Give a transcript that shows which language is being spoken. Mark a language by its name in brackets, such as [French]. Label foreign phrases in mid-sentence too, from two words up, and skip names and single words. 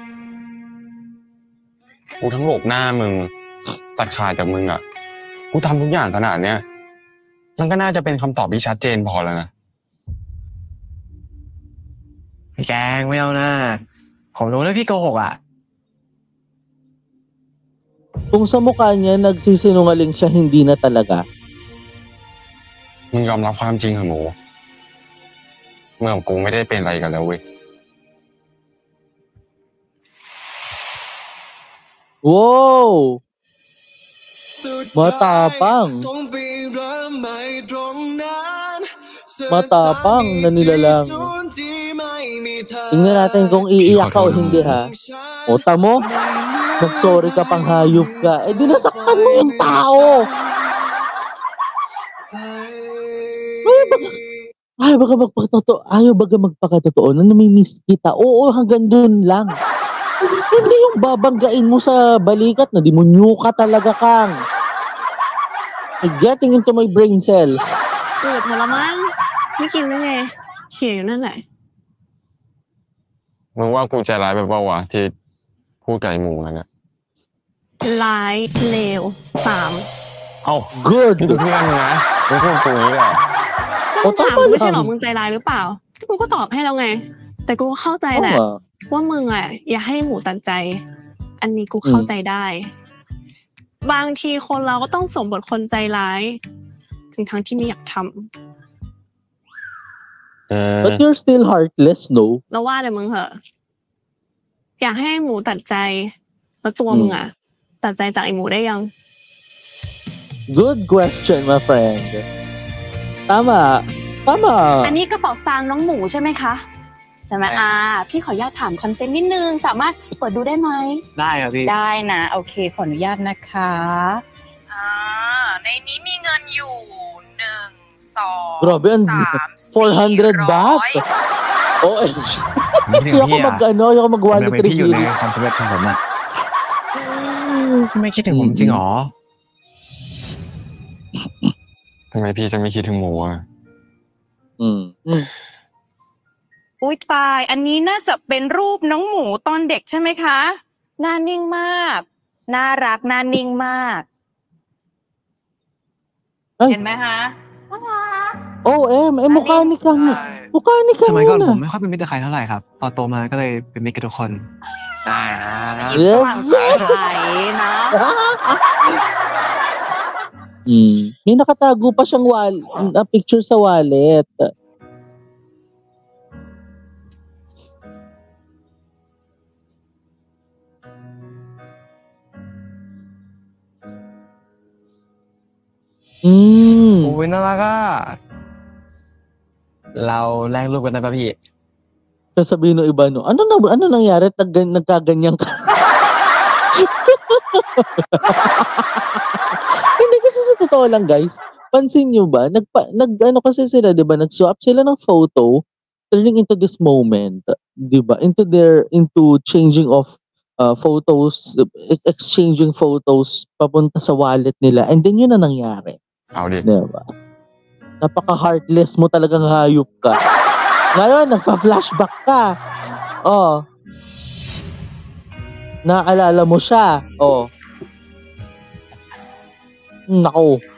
[Thai] กูทั้งโลกหน้ามึงตัดขาดจากมึงอ่ะกูทำทุกอย่างขนาดเนี้ยมันก็น่าจะเป็นคำตอบที่ชัดเจนพอแล้วนะ พี่แกงไม่เอานะผมรู้นะพี่โกหกอ่ะ [Filipino] Kung sa mukha niya nagsisinungaling siya, hindi na talaga. [Thai] มึงยอมรับความจริงเหรอหมูเมื่อกูไม่ได้เป็นอะไรกันแล้วเว้ย [Filipino] Wow! Matapang! Matapang na nilalang. Tingnan natin kung iiyak ka o hindi ha. O tamo, mag-sorry ka pang hayop ka. Eh di nasaktan mo yung tao! Ayaw baga magpakatotoo na namimiss kita. Oo, hanggang dun lang. Hindi yung babanggain mo sa balikat na demonyo ka talaga, Kang. [English] Getting into my brain cells. [Thai] อืดหมดแล้วมั้งไม่กินได้ไงเขี่ยอยู่นั่นแหละ มึงว่ากูใจร้ายไปเปล่าวะที่พูดกับไอ้หมูนั่นน่ะ ร้ายเลว เอ้า good นี่เพื่อนมึงนะมึงพูดกูนี้แหละ ต้องถามกูไม่ใช่หรอมึงใจร้ายหรือเปล่ากูก็ตอบให้แล้วไงแต่กูเข้าใจแหละว่ามึงอ่ะอย่าให้หมูตัดใจอันนี้กูเข้าใจได้บางทีคนเราก็ต้องสมบทคนใจร้ายทั้งที่ไม่อยากทำ [English] But you're still heartless, no? [Thai] เราว่าแต่มึงเหอะอยากให้หมูตัดใจแล้วตัวมึงอ่ะตัดใจจากไอ้หมูได้ยัง [English] Good question, my friend. [Thai] ตาม อันนี้กระเป๋าสตางค์น้องหมูใช่ไหมคะใช่ไหมพี่ขออนุญาตถามคอนเซ็ปต์นิดนึงสามารถเปิดดูได้ไหม ได้ครับพี่ ได้นะโอเคขออนุญาตนะคะในนี้มีเงินอยู่ 2 [Filipino] Grabe, 400 baht. OMG. [Thai] ไม่คิดถึง [Filipino] Ayoko [Thai] พี่อ่ะ [Filipino] ayoko mag-wallet [Thai] ทำไมพี่อยู่ใน reveal. ความสำเร็จของผมอ่ะไม่คิดถึงผมจริงหรอ ทำไมพี่จะไม่คิดถึงหมูอ่ะ อุ้ยตาย อันนี้น่าจะเป็นรูปน้องหมูตอนเด็กใช่ไหมคะ หน้านิ่งมาก น่ารักหน้านิ่งมาก เห็นไหมคะ [Filipino] mukha ni Kang. Mukha ni [Thai] ส Kang มัยก่อน [Filipino] yun [Thai] ผม ah. ไม่ค่อยเป็นมิตรกับใครเท่าไหร่ครับตอนโตมาก็เลยเป็นมิตรกับทุกคน Yes. สว่างใสนะ [Filipino] May nakatago pa siyang picture sa wallet. Mm. [Thai] โอ้ยน่ารักอ่ะเราแลกรูปกันได้ป่ะพี่ [Filipino] Sasabihin ng iba, no, ano nangyari? Nagkaganyan ka. Hindi kasi sa totoo lang, guys. Pansin nyo ba? Ano kasi sila, di ba? Nag-swap sila ng photo [English] turning into this moment, [Filipino] di ba? [English] Into changing of photos, exchanging photos [Filipino] papunta sa wallet nila. [English] And then [Filipino] yun na nangyari. Di ba? Napaka-heartless mo, talagang hayop ka. Ngayon, nagpa-flashback ka. Naalala mo siya. Nako.